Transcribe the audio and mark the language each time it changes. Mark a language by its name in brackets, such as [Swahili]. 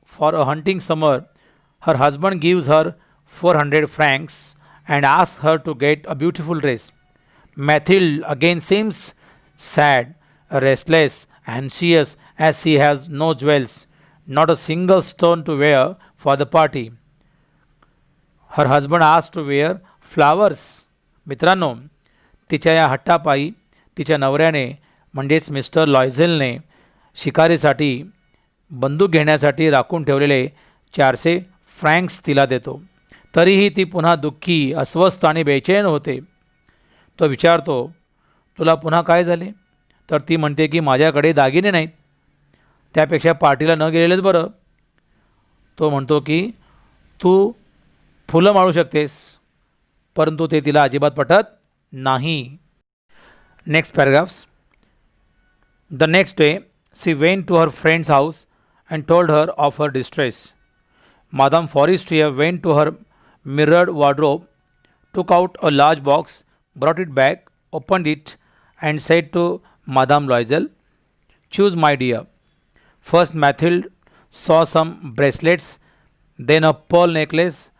[English] for a hunting summer. Her husband gives her 400 francs and asks her to get a beautiful dress. Mathilde again seems sad, restless, anxious as she has no jewels, not a single stone to wear for the party. Her husband asks to wear flowers. [Marathi] मित्रांनो, तिच्या या हट्टापायी तिच्या नवऱ्याने म्हणजेच mister लॉयझेलने शिकारीसाठी बंदूक घेण्यासाठी राखून ठेवलेले 400 फ्रँक्स तिला देतो. तरीही ती पुन्हा दुःखी, अस्वस्थ आणि बेचैन होते. तो विचारतो, तुला पुन्हा काय झाले? तर ती म्हणते की माझ्याकडे दागिने नाहीत, त्यापेक्षा पार्टीला न गेलेलेच बरं. तो म्हणतो की तू फुलं माळू शकतेस, परंतु ते तिला अजिबात पटत नाही. [English] Next paragraphs. The next day she went to her friend's house and told her of her distress. Madame Forestier went to her mirrored wardrobe, took out a large box, brought it back, opened it, and said to Madame Loisel, choose, my dear. First, Mathilde saw some bracelets, then a pearl necklace.